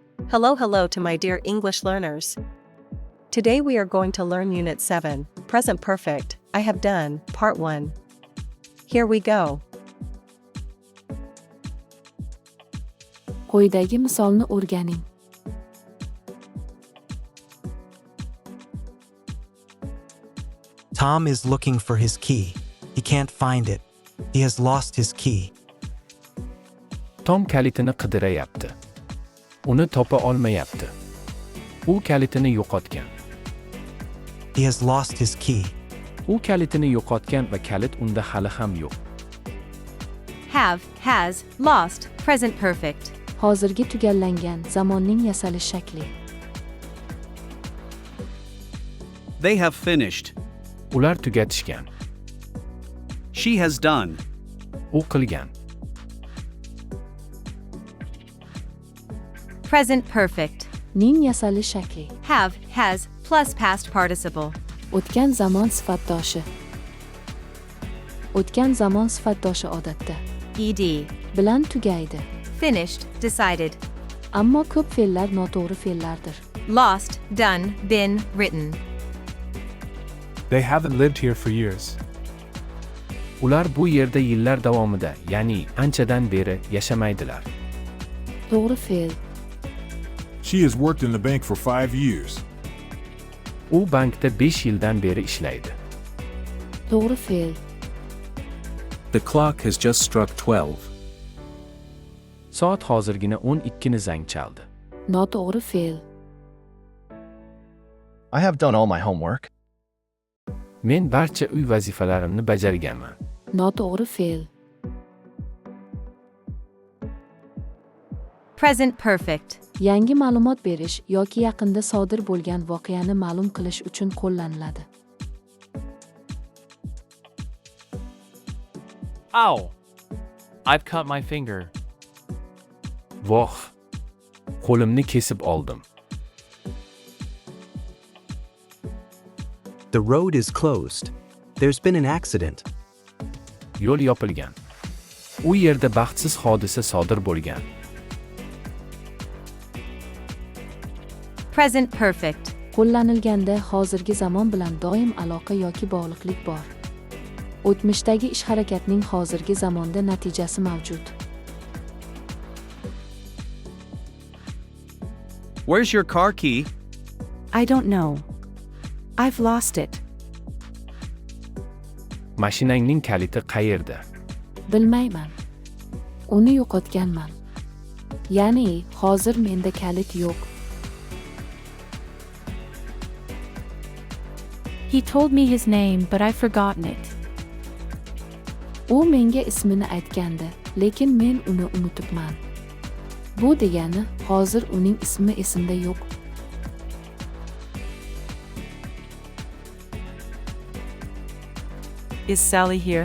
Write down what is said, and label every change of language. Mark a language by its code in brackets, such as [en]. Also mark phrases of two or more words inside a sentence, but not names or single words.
[en] Hello to my dear English learners. Today we are going to learn Unit 7, Present Perfect, I have done, Part 1. Here we go. [uz] Quyidagi misolni o'rganing. [en] Tom is looking for his key. He can't find it. He has lost his key. [uz] Tom kalitini qidirayapti. Uni topa olmayapti. U kalitini yo'qotgan. [en] He has lost his key. [uz] U kalitini yo'qotgan va kalit unda hali ham yo'q. [en] Have, has, lost, present perfect. [uz] Hozirgi tugallangan zamonning yasalish shakli. [en] They have finished. [uz] Ular tugatishgan. [en] She has done. [uz] U qilgan. [en] Present perfect. [uz] Ning yasalish shakli. [en] Have, has, plus past participle. [uz] O'tgan zamon sifatdoshi. O'tgan zamon sifatdoshi odatda Ed. bilan tugaydi. [en] Finished, decided. [uz] Ammo ko'p fe'llar noto'g'ri fe'llardir. [en] Lost, done, been, written. They haven't lived here for years. [uz] Ular bu yerda yillar davomida, ya'ni anchadan beri yashamaydilar. To'g'ri fe'l. [en] She has worked in the bank for 5 years. [uz] U bankda 5 yildan beri ishlaydi. To'g'ri fe'l. [en] The clock has just struck 12. [uz] Soat hozirgina 12 ni zang chaldi. Noto'g'ri fe'l. [en] I have done all my homework. [uz] Men barcha uy vazifalarimni bajarganman. Noto'g'ri fe'l. [en] Present perfect. [uz] Yangi ma'lumot berish yoki yaqinda sodir bo'lgan voqeani ma'lum qilish uchun qo'llaniladi. [en] Ow! I've cut my finger. [uz] Voh! Qo'limni kesib oldim. [en] The road is closed. There's been an accident. [uz] Yo'l yopilgan. U yerda baxtsiz hodisa sodir bo'lgan. [en] Present perfect. [uz] Qo'llanilganda hozirgi zamon bilan doim aloqa yoki bog'liqlik bor. O'tmishdagi ish harakatning hozirgi zamonda natijasi mavjud. [en] Where's your car key? I don't know. I've lost it. [uz] Mashinangning kaliti qayerda? Bilmayman. Uni yo'qotganman. Ya'ni hozir menda kalit yo'q. [en] He told me his name, but I've forgotten it. [uz] U menga ismini aytgandi, lekin men uni unutibman. Bu degani hozir uning ismi esimda yo'q. [en] Is Sally here?